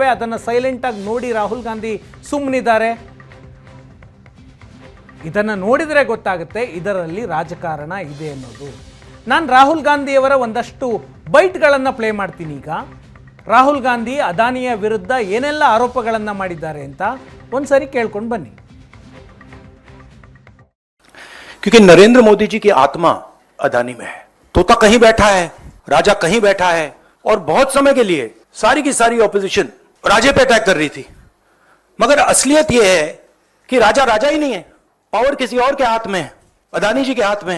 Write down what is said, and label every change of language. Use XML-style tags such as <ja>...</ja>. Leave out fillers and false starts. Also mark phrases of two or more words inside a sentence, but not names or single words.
<kn>ಅದನ್ನು ಸೈಲೆಂಟಾಗಿ ನೋಡಿ ರಾಹುಲ್ ಗಾಂಧಿ ಸುಮ್ಮನಿದ್ದಾರೆ. ಇದನ್ನು ನೋಡಿದರೆ ಗೊತ್ತಾಗುತ್ತೆ ಇದರಲ್ಲಿ ರಾಜಕಾರಣ ಇದೆ ಅನ್ನೋದು. ನಾನು ರಾಹುಲ್ ಗಾಂಧಿಯವರ ಒಂದಷ್ಟು ಬೈಟ್ಗಳನ್ನು ಪ್ಲೇ ಮಾಡ್ತೀನಿ. ಈಗ ರಾಹುಲ್ ಗಾಂಧಿ ಅದಾನಿಯ ವಿರುದ್ಧ ಏನೆಲ್ಲ ಆರೋಪಗಳನ್ನು ಮಾಡಿದ್ದಾರೆ ಅಂತ ಒಂದ್ಸರಿ ಕೇಳ್ಕೊಂಡು ಬನ್ನಿ.</kn> <hi>क्योंकि नरेंद्र मोदी जी की आत्मा अदानी में है. तोता कहीं बैठा है, राजा कहीं बैठा है, और बहुत समय के लिए सारी की सारी ऑपोजिशन राजे पे अटैक कर रही थी. मगर असलियत यह है कि राजा राजा ही नहीं है, पावर किसी और के हाथ में है, अदानी जी के हाथ में है.</hi>